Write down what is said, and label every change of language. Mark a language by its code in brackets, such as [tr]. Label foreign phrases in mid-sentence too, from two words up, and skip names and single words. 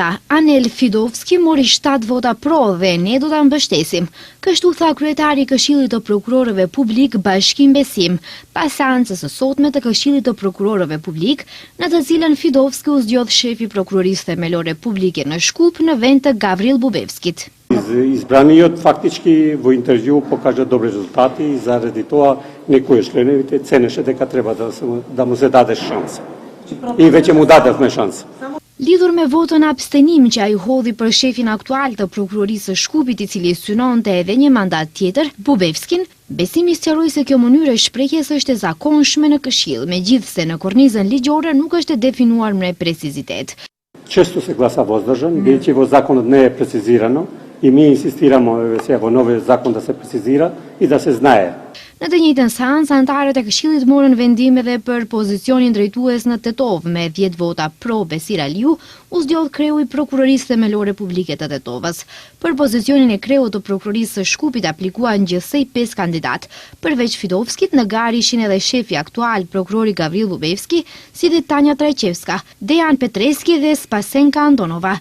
[sq] Anel Fidovski mori 7 vota pro dhe ne do ta mbështesim. Kështu tha kryetari i Këshillit të Prokurorëve Publik, Bashkim Besim, pas seancës së sotme të Këshillit të Prokurorëve Publik, në të cilën Fidovski u zgjodh shefi i Prokurorisë Themelore Publike në Shkup në vend të Gavril Bubevskit. [mk] Избраниот фактички во интервју покажа добри резултати и заради тоа некои членовите ценеше дека треба да му се даде шанс. И веќе му дадевме шанс. [sq] Lidhur me votën abstenim që ai hodhi për shefin aktual të prokurorisë së Shkupit, i cili synonte edhe një mandat tjetër, Bubevskin, Besimi sqaroi se kjo mënyrë e shprehjes është e zakonshme në Këshill, megjithse në kornizën ligjore nuk është e definuar me precizitet. [mk] Често се гласа воздржан, бидејќи во законот не е прецизирано и ми инсистираме сега во новиот закон да се прецизира и да се знае. [sq] Në të njëjtën seancë, anëtarët e Këshillit morën vendim edhe për pozicionin drejtues në Tetovë, me 10 vota pro Besir Aliu, u zgjodh kreu i Prokurorisë Themelore Publike të Tetovës. Për pozicionin e kreut të Prokurorisë së Shkupit aplikuan gjithsej 5 kandidat. Përveç Fidovskit, në garë ishin edhe shefi aktual, prokurori Gavril Bubevski, si dhe Tanja Trajqevska, Dejan Petreski dhe Spasenka Antonova.